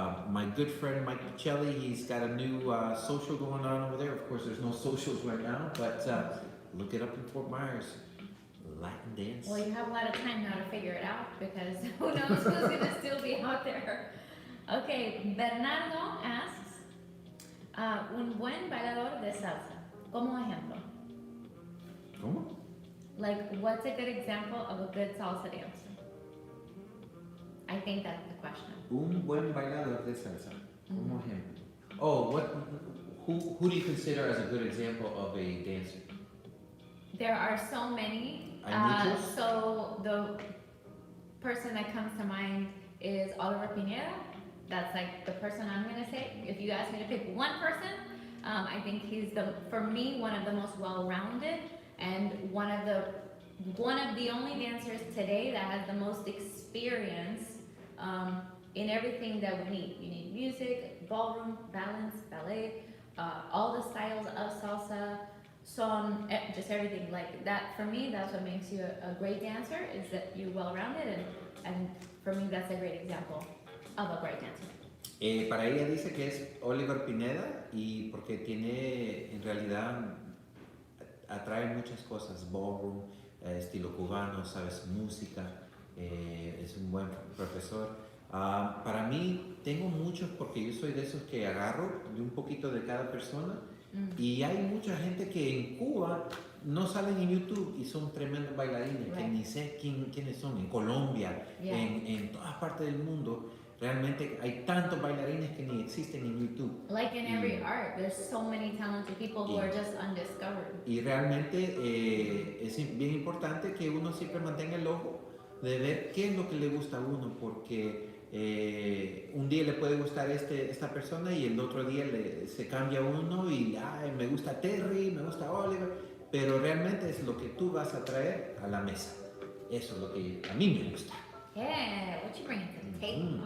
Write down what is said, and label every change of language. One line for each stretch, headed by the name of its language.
English: My good friend Mike Pichelli, he's got a new social going on over there. Of course, there's no socials right now, but look it up in Fort Myers. Latin dance. Well, you have a lot of time now to figure it out, because who knows who's going to still be out there. Okay, Bernardo asks,
Spanish: un buen bailador de salsa, como ejemplo. ¿Cómo?
English: Like, what's a good example of a good salsa dancer? I think that's the question.
Spanish: Un buen bailador de salsa. Como ejemplo.
English: Oh, who do you consider as a good example of a dancer? There are so many.
Spanish: ¿Hay muchos?
English: So the person that comes to mind is Oliver Pineda. That's like the person I'm gonna say. If you ask me to pick one person, I think he's for me, one of the most well-rounded, and one of the only dancers today that has the most experience in everything that we need. You need music, ballroom, balance, ballet, all the styles of salsa, son, just everything like that. For me, that's what makes you a great dancer, is that you're well-rounded, and for me, that's a great example of a great dancer.
Spanish: Para ella dice que es Oliver Pineda, y porque tiene, en realidad, atrae muchas cosas, ballroom, estilo cubano, sabes, música, es un buen profesor. Para mí, tengo muchos, porque yo soy de esos que agarro de un poquito de cada persona, y hay mucha gente que en Cuba no salen en YouTube y son tremendos bailarines, que ni sé quiénes son, en Colombia, en todas partes del mundo. Realmente hay tantos bailarines que ni existen en YouTube.
English: Like in every art, there's so many talented people who are just undiscovered.
Spanish: Y realmente es bien importante que uno siempre mantenga el ojo de ver qué es lo que le gusta a uno, porque un día le puede gustar esta persona y el otro día se cambia uno y ay, me gusta Terry, me gusta Oliver, pero realmente es lo que tú vas a traer a la mesa. Eso es lo que a mí me gusta.
English: Yeah, what you bringing to the table?